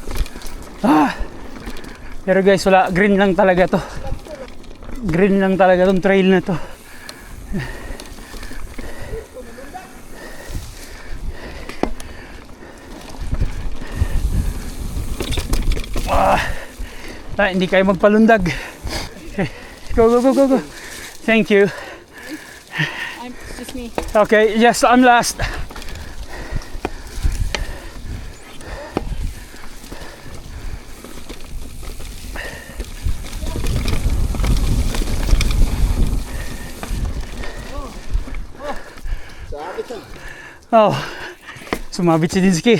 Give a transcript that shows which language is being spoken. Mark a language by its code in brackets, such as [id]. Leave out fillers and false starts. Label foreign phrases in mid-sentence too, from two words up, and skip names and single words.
[tl] Pero guys, wala, green lang talaga to. Green lang talaga tong trail na to. Hindi kayo magpalundag. [en] Go, go, go, go, go. Thank you. It's just me. Okay, yes, I'm last. [tl] Oh, sumabit si Dinsky.